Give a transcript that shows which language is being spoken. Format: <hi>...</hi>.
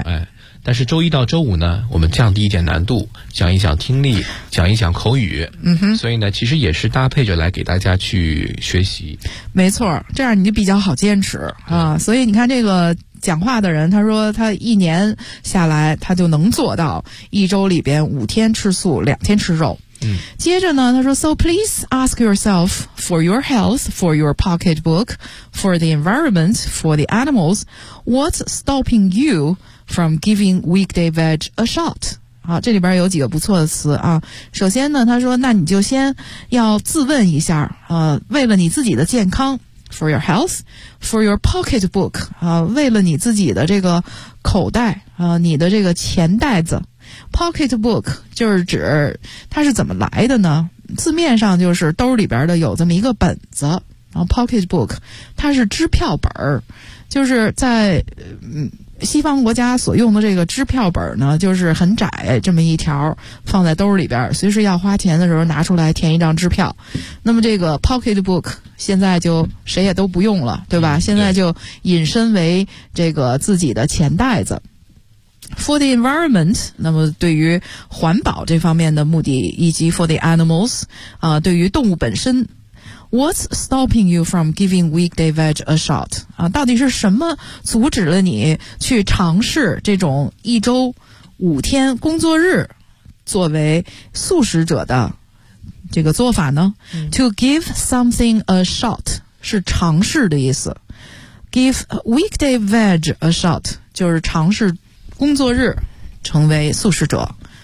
<zh>哎，但是周一到周五呢，我们降低一点难度，讲一讲听力，讲一讲口语。嗯哼，所以呢，其实也是搭配着来给大家去学习。没错，这样你就比较好坚持啊。所以你看，这个讲话的人，他说他一年下来，他就能做到一周里边五天吃素，两天吃肉。嗯，接着呢，他说</zh> <en>，So please ask yourself for your health, for your pocketbook, for the environment, for the animals, what's stopping you? From giving weekday veg a shot.</en> <zh>好，这里边有几个不错的词啊。首先呢，他说那你就先要自问一下，为了你自己的健康 ,</zh> <en>for your health, for your pocketbook,</en> <zh>为了你自己的这个口袋，你的这个钱袋子。 pocketbook 就是指它是怎么来的呢？字面上就是兜里边的有这么一个本子，然后 pocketbook, 它是支票本，就是在西方国家所用的这个支票本呢，就是很窄这么一条，放在兜里边，随时要花钱的时候拿出来填一张支票。那么这个 pocketbook 现在就谁也都不用了，对吧？现在就引申为这个自己的钱袋子。</zh> <en>For the environment,</en> <zh>那么对于环保这方面的目的，以及</zh> <en>for the animals,</en> <zh>对于动物本身。</zh> <en>What's stopping you from giving weekday veg a shot?</en> <zh>啊，到底是什么阻止了你去尝试这种一周五天工作日作为素食者的这个做法呢？嗯，</zh> <en>To give something a shot</en> <zh>是尝试的意思。</zh> <en>Give weekday veg a shot</en> <zh>就是尝试工作日成为素食者。</zh>